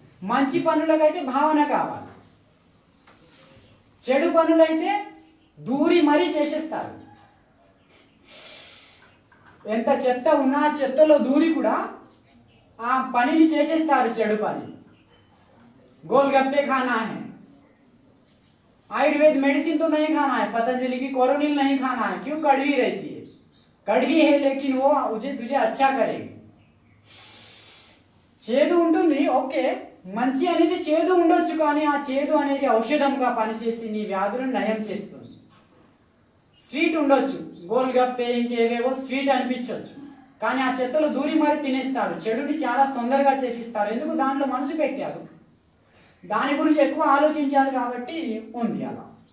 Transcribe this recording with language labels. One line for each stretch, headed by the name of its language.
Telugu: మంచి పనులకైతే భావన కావాలి. చెడు పనులైతే దూరి మరీ చేసేస్తారు. ఎంత చెత్త ఉన్నా చెత్తలో దూరి కూడా ఆ పనిని చేసేస్తారు, చెడు పని.
Hindi: गोलगप्पे खाना है, आयुर्वेद मेडिसिन तो नहीं खाना है, पतंजलि की कोरोनिल नहीं खाना है। क्यों? कड़वी रहती है। कड़वी है लेकिन वो तुझे अच्छा करेगी.
Telugu: చేదు ఉంటుంది, ఓకే. మంచి అనేది చేదు ఉండొచ్చు, కానీ ఆ చేదు అనేది ఔషధంగా పనిచేసి నీ వ్యాధులను నయం చేస్తుంది. స్వీట్ ఉండొచ్చు, గోల్గప్పే ఇంకేవేవో స్వీట్ అనిపించవచ్చు, కానీ ఆ చెత్తలో దూరి మరి తినేస్తారు. చెడుని చాలా తొందరగా చేసిస్తారు. ఎందుకు? దాంట్లో మనసు పెట్టారు, దాని గురించి ఎక్కువ ఆలోచించారు కాబట్టి ఉంది అలా.